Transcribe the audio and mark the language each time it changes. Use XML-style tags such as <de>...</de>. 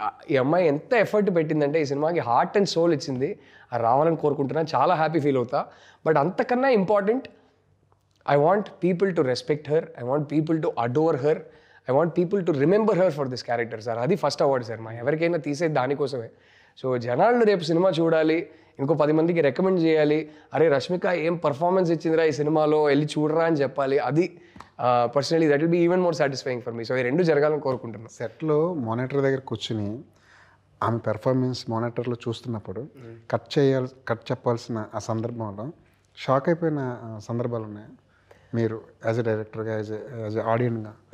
<te>ఈ అమ్మాయి ఎంత ఎఫర్ట్ పెట్టిందంటే ఈ సినిమాకి హార్ట్ అండ్ సోల్ ఇచ్చింది. అది రావాలని కోరుకుంటున్నా, చాలా హ్యాపీ ఫీల్ అవుతా.</te> <en>but</en> <te>అంతకన్నా</te> <en>Important, I want people to respect her. I want people to adore her. I want people to remember her for this character, sir.</en> <te>అది ఫస్ట్ అవార్డు సార్ మా ఎవరికైనా తీసేది దానికోసమే. సో జనాలు రేపు సినిమా చూడాలి, ఇంకో 10 మందికి రికమెండ్ చేయాలి, అరే రష్మిక ఏం పర్ఫార్మెన్స్ ఇచ్చిందిరా ఈ సినిమాలో, వెళ్ళి చూడరా అని చెప్పాలి.</te> <en>అది personally that will be even more satisfying for me.</en> <te>So ఈ రెండు జరగాలని కోరుకుంటున్నాను. సెట్లో మానిటర్ దగ్గర కూర్చుని ఆమె పెర్ఫార్మెన్స్ మానిటర్లో చూస్తున్నప్పుడు కట్ చెప్పాల్సిన ఆ సందర్భంలో షాక్ అయిపోయిన సందర్భాలు ఉన్నాయి మీరు యాజ్ ఎ డైరెక్టర్గా, యాజ్ ఎ ఆడియన్గా?</te>